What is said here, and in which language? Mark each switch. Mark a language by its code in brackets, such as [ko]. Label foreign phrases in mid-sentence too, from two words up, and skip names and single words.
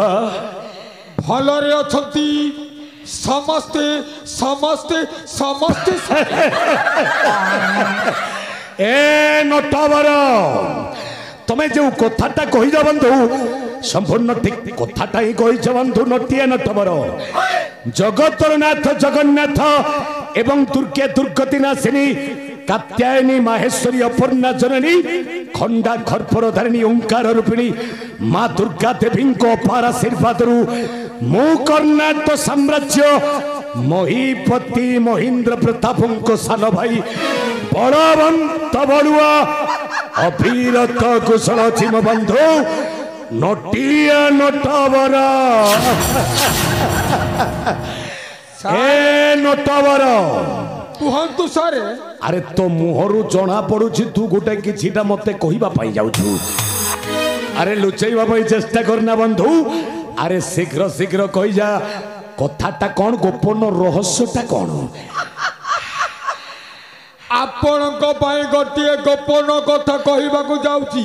[or] ଭଲରେ ଅଛନ୍ତି ସମସ୍ତେ ସମସ୍ତେ ସମସ୍ତେ ଏ ନଟବର ତମେ ଯୋ କଥାଟା କହି ଯା ବନ୍ଧୁ ସମ୍ପୂର୍ଣ୍ଣ ଠିକ କଥାଟା ହିଁ କହିଛ ବନ୍ଧୁ ନଟିଆ ନଟବର ଜଗତର ନାଥ ଜଗନ୍ନାଥ ଏବଂ ଦୁର୍ଗେ ଦୁର୍ଗତି ନାଶିନୀ କାତ୍ୟାୟନୀ ମାହେଶ୍ୱରୀ ଅପର୍ଣ୍ଣା ଜନନୀ ଖଣ୍ଡା ଖର୍ପର ଧାରିଣୀ ଓଙ୍କାର ରୂପିଣୀ ମା ଦୁର୍ଗା ଦେବୀ ଅପାର ଆଶୀର୍ବାଦ ମୁଁ କର୍ଣ୍ଣାଟକ ସାମ୍ରାଜ୍ୟ ମହୀପତି ମହେନ୍ଦ୍ର ପ୍ରତାପ ସାନ ଭାଇ ବଳବନ୍ତ ବଡ଼ୁଆ ଅଭିରତ କୁଶଳ ଚିମ ବନ୍ଧୁ ନଟିଆ ନଟବର ଏ ନଟବର କୁହନ୍ତୁ ସାରେ ଅରେ ତୋ ମୁହଁରୁ ଜଣା ପଡ଼ୁଛି ତୁ ଗୋଟେ କିଛିଟା ମତେ କହିବା ପାଇଁ ଯାଉଛୁ ଅରେ ଲୁଚେଇବା ପାଇଁ ଚେଷ୍ଟା କରନା ବନ୍ଧୁ ଅରେ ଶୀଘ୍ର ଶୀଘ୍ର କହି ଯା କଥାଟା କୋନ ଗୋପନ ରହସ୍ୟଟା କୋନ ଆପଣଙ୍କ ପାଇଁ ଗୋଟିଏ ଗୋପନ କଥା କହିବାକୁ ଯାଉଛି